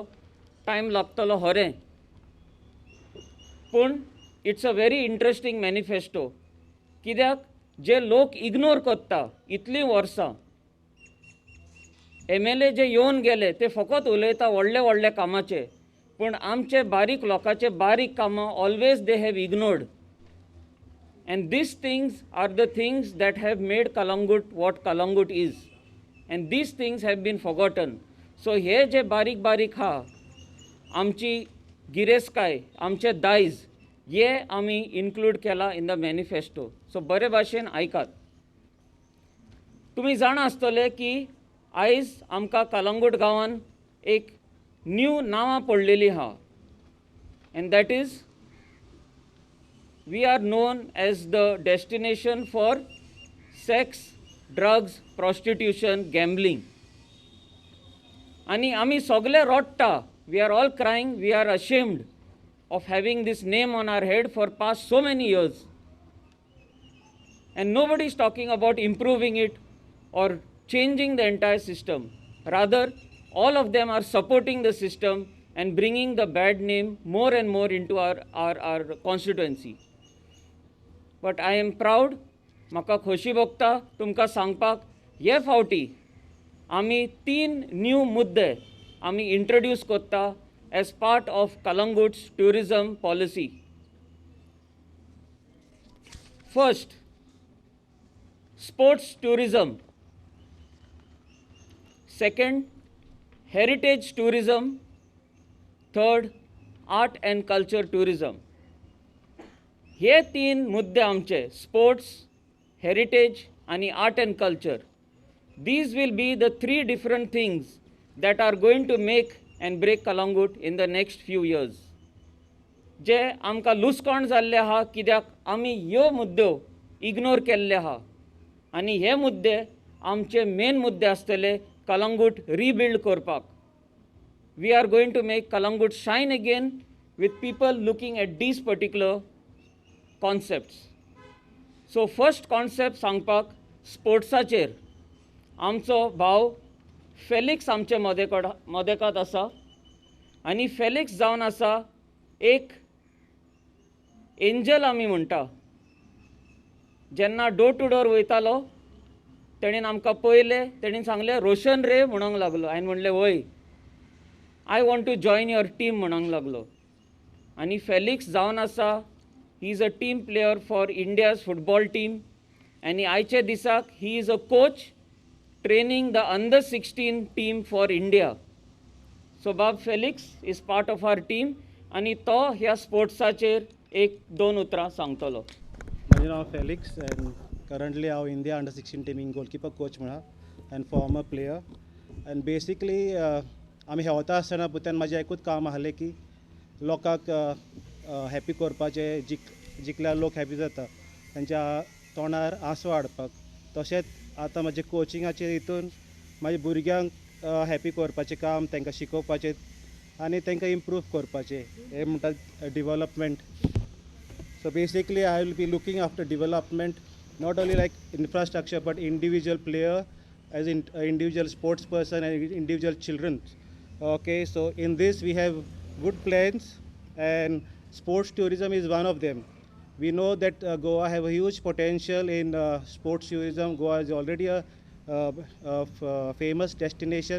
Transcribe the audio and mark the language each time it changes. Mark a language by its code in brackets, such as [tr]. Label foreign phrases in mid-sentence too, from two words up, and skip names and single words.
[kok] टायम लागतलो खरें, पूण [en] it's a very interesting manifesto. [kok] कित्याक जे लोक इग्नोर करता इतलीं वर्सां, MLA जे येवन गेले ते फकत उलयता व्हडले व्हडले कामाचे, पूण आमचे बारीक लोकांचे बारीक कामां [en] always they have ignored. And these things are the things that have made Calangute what Calangute is. And these things have been forgotten. [kok] So हे जे बारीक बारीक हा, आमची गिरेस्काय, आमचे दायज, हे आमी इन्क्लूड केला [en] in the manifesto. [kok] सो बरे भाशेन ऐकात. तुम्ही जाण आसतले की आयज आमकां कलंगूट गांवान एक न्यू नांवां पडलेलीं आहा. [en] And that is, we are known as the destination for sex, drugs, prostitution, gambling. [kok] आणि आमी सगळे रडटा. [en] We are all crying, we are ashamed of having this name on our head for past so many years. And nobody is talking about improving it or changing the entire system. Rather, all of them are supporting the system and bringing the bad name more and more into our constituency. But I am proud, [kok] म्हाका खोशी भोगता तुमकां सांगपाक, हे फावटी आमी 3 न्यू मुद्दे आमी इंट्रोड्यूस कोत्ता [en] as part of Calangut's tourism policy. First, sports tourism. Second, heritage tourism. Third, art and culture tourism. [kok] हे 3 मुद्दे आमचे, [en] sports, heritage [kok] आणि [en] art and culture. These will be the 3 different things that are going to make and break Calangute in the next few years. [kok] जे आमकां लुसकाण जाल्ले आहा कित्याक आमी ह्यो मुद्दो इग्नोर केल्ले आहा. आनी हे मुद्दे आमचे मेन मुद्दे आसतले Calangute rebuild करपाक. [en] We are going to make Calangute shine again with people looking at these particular concepts. So first concept [kok] सांगपाक स्पोर्ट्साचेर आमचो भाव फेलिक्स आमचे मदेकात आसा. आनी फेलिक्स जावन आसा एक एंजल आमी म्हणटा. जेन्ना डोर टू डोर वयतालो तेणेन आमकां पयलें, तेणेन सांगलें रोशन रे म्हणूंक लागलो. हांवें म्हणलें वय, [en] I want to join your team [kok] म्हणूंक लागलो. आनी फेलिक्स जावन आसा, [en] he is a team player for India's football team. [kok] आनी आयचे दिसाक [en] he is a coach training the under 16 team for India. So Bob Felix is part of our team [kok] आणि तो ह्या स्पोर्ट्साचेर 1-2 उतरां सांगतलो. माझें नांव फेलिक्स [en] and currently [kok] हांव इंडिया अंडर 16 टिमीक [en] goalkeeper coach [kok] म्हणा [en] and former player. And basically [kok] आमी हेवता आसतना भितर म्हाजें एकूच काम आसलें की लोकांक हॅपी करपाचें, जिखल्यार लोक हॅपी जाता तांच्या तोंडार आंसू हाडपाक. तशेंच आतां म्हाजे कोचिंगाचे हितून म्हाज्या भुरग्यांक हॅपी करपाचें काम, तांकां शिकोवपाचें आनी तांकां इम्प्रूव करपाचें, हें म्हणटा डेवलपमेंट. [en] So basically I will be looking after development, not only like infrastructure but individual player as individual sports person and individual children. Okay, so in these we have good plans and sports tourism is one of them. We know that Goa have a huge potential in sports tourism. Goa is already a famous destination.